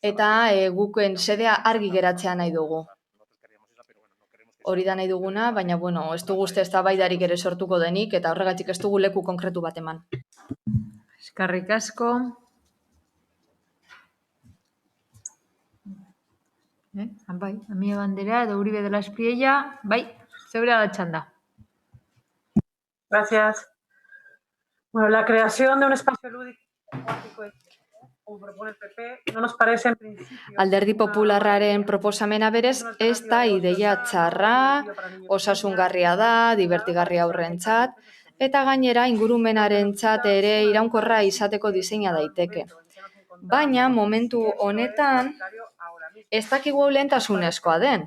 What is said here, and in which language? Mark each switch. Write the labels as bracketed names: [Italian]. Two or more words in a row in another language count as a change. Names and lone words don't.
[Basque] eta guken sedea argi geratzea nahi dugu. Hori da nahi duguna, baina ez dugu uste eztabaidarik ere sortuko denik, eta horregatik ez dugu leku konkretu bat eman. Eskerrik asko. Bai, Amia Bandera edo Uribe de la Espriella, bai, zeurea da txanda. [Spanish] Gracias. Bueno, la creación de un espacio lúdico acuático, como propone el PP, no nos parece en principio. [Basque] Alderdi Popularraren proposamena berez, ez da ideia txarra, osasungarria da, divertigarria aurrentzat, eta gainera ingurumenarentzat ere iraunkorra izateko diseina daiteke. Baina momentu honetan ez dakigu lehentasunezkoa den.